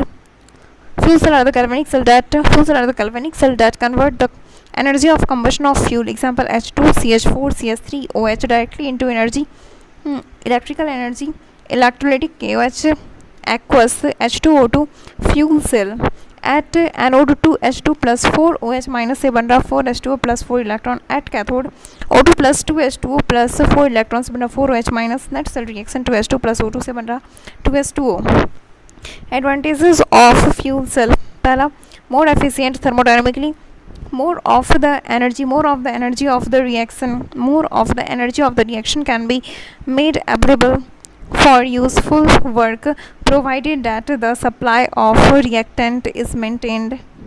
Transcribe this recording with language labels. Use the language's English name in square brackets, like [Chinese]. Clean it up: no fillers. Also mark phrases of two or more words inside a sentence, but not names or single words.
[English] Fuel cell are the galvanic cell that convert the energy of combustion of fuel. Example H2, CH4, CH3, OH directly into energy. Electrical energy. Electrolytic KOH, aqueous H2O2, fuel cell. At anode 2 H2 plus 4 OH minus [Hindi] से बन रहा [English] 4 H2O plus 4 electron. At cathode O2 plus 2 H2O plus 4 electrons [Hindi] से बन रहा [English] 4 OH minus. Net cell reaction 2 H2 plus O2 [Hindi] से बन रहा [English] 2 H2O. Advantages of fuel cell. पहला, more efficient thermodynamically. More of the energy of the reaction can be made available for useful work provided that the supply of reactant is maintained.